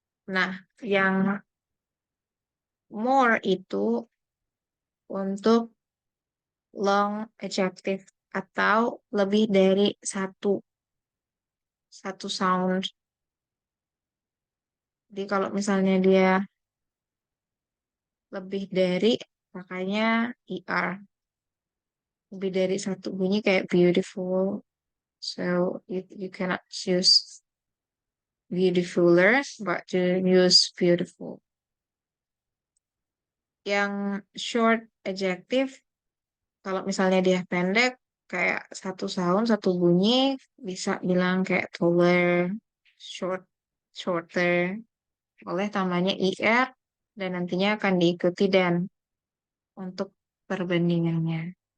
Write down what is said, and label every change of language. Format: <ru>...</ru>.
<id>Nah, yang more itu untuk long adjective atau lebih dari satu sound. Jadi kalau misalnya dia lebih dari, makanya er. Lebih dari satu bunyi kayak beautiful.</id> <en>So you cannot choose beautifuler, but to use beautiful.</en> <id>Yang short adjective, kalau misalnya dia pendek, kayak satu sound, satu bunyi, bisa bilang kayak taller, short, shorter, oleh tambahnya er, dan nantinya akan diikuti dan untuk perbandingannya.</id>